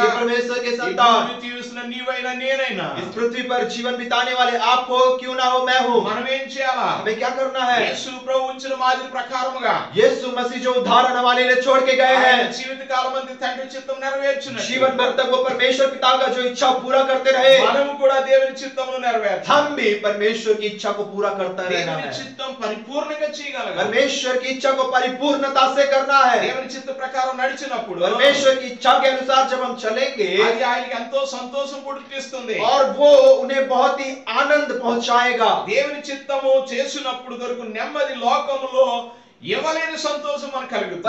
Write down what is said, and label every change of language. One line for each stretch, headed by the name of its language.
Hindi: ये परमेश्वर के
Telugu: ఈ
Hindi: संतान,
Telugu: భూమి జీవిస్తున్న నీవైనా నేనైనా
Hindi: इस पृथ्वी पर जीवन बिताने वाले आप हो क्यों ना हो मैं हूँ,
Telugu: మనం ఏం చేయాలా?
Hindi: हमें क्या करना है?
Telugu: యేసు ప్రభు ఉంచిన మాదిరి ప్రకారముగా
Hindi: यीशु मसीह जो उदाहरण हमारे लिए छोड़ के गए
Telugu: ఆయన
Hindi: हैं,
Telugu: జీవిత కాలం అంతా తండ్రి చిత్తం నెరవేర్చున్నట్టు
Hindi: जीवन भर तक वो परमेश्वर पिता का जो इच्छा पूरा करते रहे,
Telugu: మనము కూడా దేవుని చిత్తమును నెరవేర్చాలి.
Hindi: हम भी परमेश्वर की इच्छा को पूरा करता रहना
Telugu: దేవుని
Hindi: है।
Telugu: చిత్తం పరిపూర్ణంగా చేయగలగాలి.
Hindi: परमेश्वर की इच्छा को परिपूर्णता से करना है।
Telugu: దేవుని చిత్త ప్రకారం నడిచినప్పుడు
Hindi: परमेश्वर की इच्छा के अनुसार जब हम चलेंगे
Telugu: అది ఆయనకి ఎంతో సంతోషం పుట్టిస్తుంది.
Hindi: और वो उन्हें बहुत ही आनंद पहुंचाएगा।
Telugu: దేవుని చిత్తము చేసినప్పుడు దొరుకు నెమ్మది లోకములో ఇవ్వలేని సంతోషం మనకు కలుగుతుంది.